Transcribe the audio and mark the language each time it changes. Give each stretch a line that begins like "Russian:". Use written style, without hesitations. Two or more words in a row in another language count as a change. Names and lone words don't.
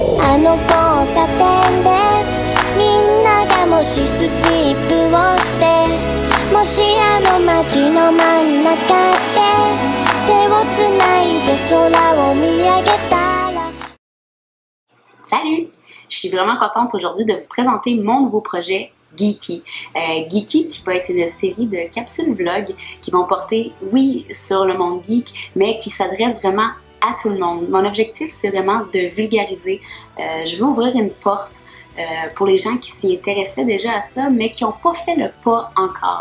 Japanese: あの交差点でみんながもしスキップをしてもしあの街の真ん中で手をつないで空を見上げたら
French: Salut! Je suis vraiment contente aujourd'hui de vous présenter mon nouveau projet Geeky. Geeky qui va être une série de capsules vlog qui vont porter, oui, sur le monde geek, mais qui s'adresse vraiment à tout le monde. Mon objectif, c'est vraiment de vulgariser. Je veux ouvrir une porte pour les gens qui s'y intéressaient déjà à ça, mais qui n'ont pas fait le pas encore.